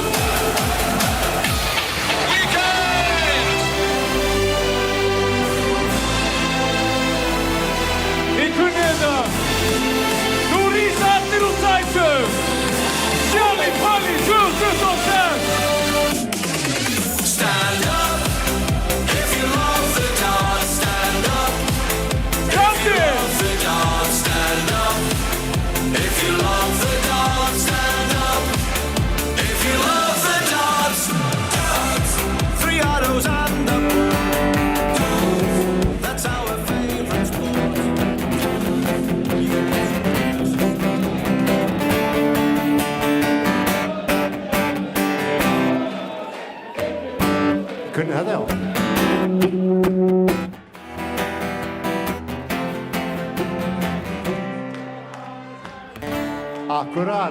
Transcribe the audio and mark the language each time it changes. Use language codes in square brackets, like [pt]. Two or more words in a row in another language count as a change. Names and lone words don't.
[is] Við kunnum þetta. Nú rísa allir úr sætum. Sjálf í Palli 2026. [en] Stand up. Stand up. If you love the dance, stand up. If you love the dance, stand up. If you love the dance, dance. 3 autos and the pool. That's our favorite sport. [is] Kunni þetta, já. Akkurat.